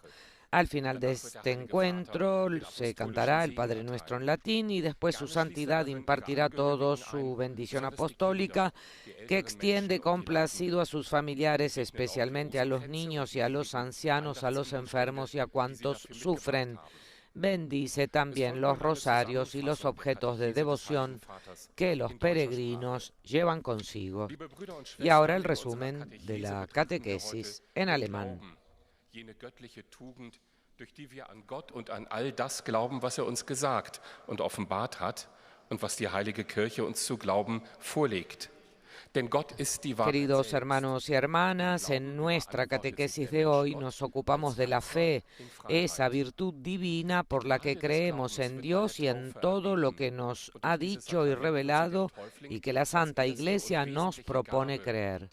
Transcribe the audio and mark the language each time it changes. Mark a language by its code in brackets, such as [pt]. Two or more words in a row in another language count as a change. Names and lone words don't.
[es] Al final de este encuentro se cantará el Padre Nuestro en latín y después su santidad impartirá a todos su bendición apostólica que extiende complacido a sus familiares, especialmente a los niños y a los ancianos, a los enfermos y a cuantos sufren. Bendice también los rosarios y los objetos de devoción que los peregrinos llevan consigo. Y ahora el resumen de la catequesis en alemán. [de] Jene göttliche Tugend, durch die wir an Gott und an all das glauben, was uns gesagt und offenbart hat und was die Heilige Kirche uns zu glauben vorlegt. [es] Queridos hermanos y hermanas, en nuestra catequesis de hoy nos ocupamos de la fe, esa virtud divina por la que creemos en Dios y en todo lo que nos ha dicho y revelado y que la Santa Iglesia nos propone creer.